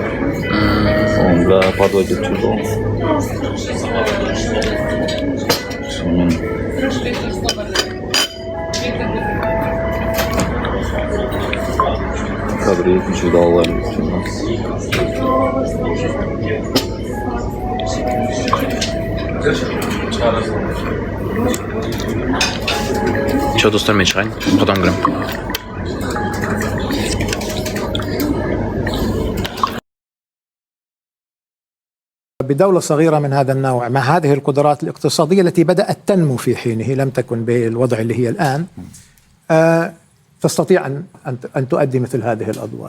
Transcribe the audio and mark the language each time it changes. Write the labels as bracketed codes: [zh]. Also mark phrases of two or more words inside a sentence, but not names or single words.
[kk] Оны бәрі подводить етіп жүрді ғой. Сонымен қазір екінші үйді алайын деп жүрмін. Че, достармен шығайын? Құдам кірем. [ar] بدولة صغيرة من هذا النوع مع هذه القدرات الاقتصادية التي بدأت تنمو في حينه لم تكن بالوضع اللي هي الآن تستطيع أن تؤدي مثل هذه الأدوار.